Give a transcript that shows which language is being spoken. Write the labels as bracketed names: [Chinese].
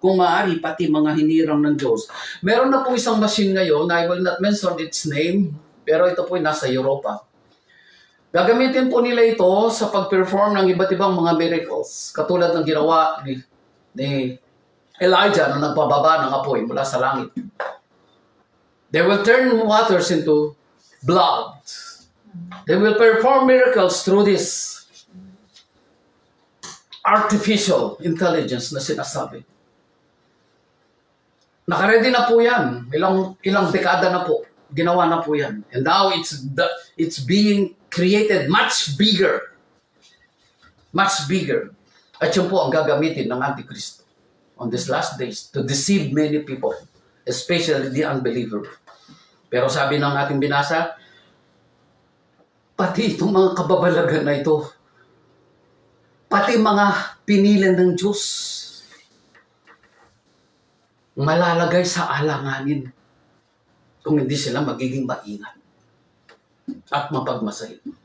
[Filipino] Kung maaari, pati mga hinirang ng Diyos. Meron na pong isang machine ngayon, [English] I will not mention its name, [Filipino] pero ito po ay nasa Europa. Gagamitin po nila ito sa pag-perform ng iba't ibang mga miracles. Katulad ng ginawa ni Elijah na nagpababa ng apoy mula sa langit. [English] They will turn waters into blood. They will perform miracles through this artificial intelligence [Filipino] na sinasabi. Nakaredy na po yan. Ilang dekada na po. Ginawa na po yan. [English] And now it's being created much bigger. Much bigger. [Filipino] At yun po ang gagamitin ng [English] Antichrist on these last days to deceive many people, especially the unbeliever. [Filipino] Pero sabi ng ating binasa, pati itong mga kababalagan na ito, pati mga pinilan ng Diyos, malalagay sa alanganin kung hindi sila magiging maingat at mapagmasay.